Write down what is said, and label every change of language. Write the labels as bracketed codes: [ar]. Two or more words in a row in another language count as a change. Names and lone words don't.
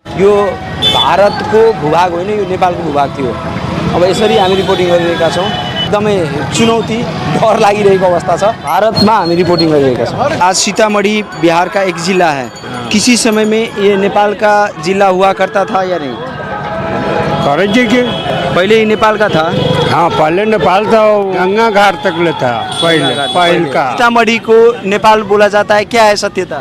[ne] यो भारतको भूभाग होइन, यो नेपालको भूभाग थियो। अब यसरी हामी रिपोर्टिङ गरिरहेका छौँ। एकदमै चुनौती, डर लागिरहेको अवस्था छ। भारतमा हामी रिपोर्टिङ गरिरहेका छौँ। [hi] आज सीतामढ़ी बिहार का एक जिला है। किसी समय में ये नेपाल का जिला हुआ करता था या नहीं? पहले ही नेपाल का था। हाँ, पहले नेपाल था, गंगा घाट तक ले था पहले का। सीतामढ़ी को नेपाल बोला जाता है, क्या है सत्यता?